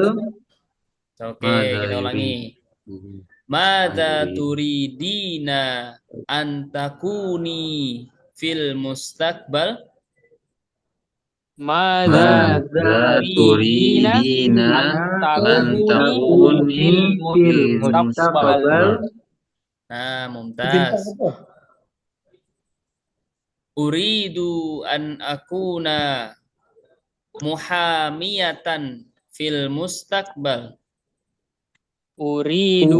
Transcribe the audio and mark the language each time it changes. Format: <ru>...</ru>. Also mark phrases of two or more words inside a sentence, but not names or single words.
<id>Oke, kita ulangi.</id> <ar>ماذا تريدين أن تكوني في المستقبل? Madza Madza turidina turidina أن تكوني في fil mustaqbal. mustaqbal. Nah, mumtaz. أريد أن أكون محامية في المستقبل. Uridu</ar>